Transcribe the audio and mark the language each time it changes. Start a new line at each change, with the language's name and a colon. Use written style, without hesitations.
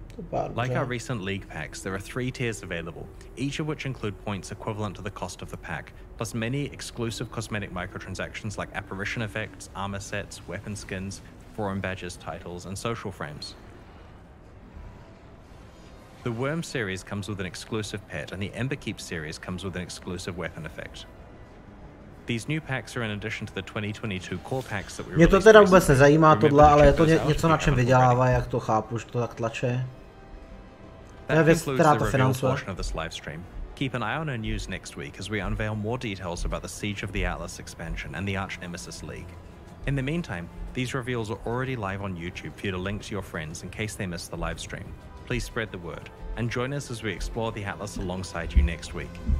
English: Like our recent League packs, there are 3 tiers available, each of which include points equivalent to the cost of the pack, plus many exclusive cosmetic microtransactions like apparition effects, armor sets, weapon skins, forum badges, titles, and social frames. The Worm series comes with an exclusive pet, and the Emberkeep series comes with an exclusive weapon effect. These new packs are in addition to the 2022 core packs that we
Czech: Mě to teda vůbec nezajímá tohle, ale je to něco, na čem vydělává, jak to chápu, že to tak tlače. To je věc, která to financuje.
English: Keep an eye on our news next week as we unveil more details about the Siege of the Atlas expansion and the Archnemesis League. In the meantime, these reveals are already live on YouTube for you to link to your friends in case they miss the live stream. Please spread the word, and join us as we explore the Atlas alongside you next week.